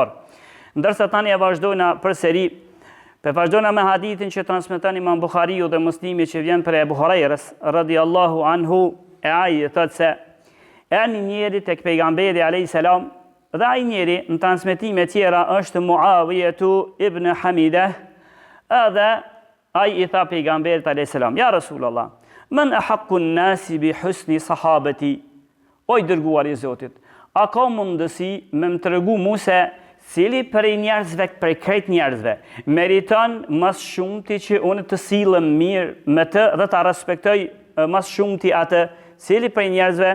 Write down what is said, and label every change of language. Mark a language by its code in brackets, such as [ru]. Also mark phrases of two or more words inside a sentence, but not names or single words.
[sq] Ndërsa tani e vazhdojna përsëri. Vazhdojna me hadithin që transmeton Imam Buhariu dhe Muslimi që vjen për Ebu Hurajrës [ar] رضي الله عنه, [sq] e ai thotë se një njeri tek pejgamberi [ar] عليه السلام [sq] dhe ai njeri në transmetime tjera është Muawiyatu ibn Hamidah, edhe ai i tha pejgamberit [ar] عليه السلام: يا رسول الله من أحق الناس بحسن صحابتي? [sq] O i dërguar i Zotit, a ka mundësi me më tregu mua se cili prej njerëzve, prej krejt njerëzve, meriton mas shumëti që unë të sillem mirë me të dhe ta respektoj mas shumëti atë, cili prej njerëzve?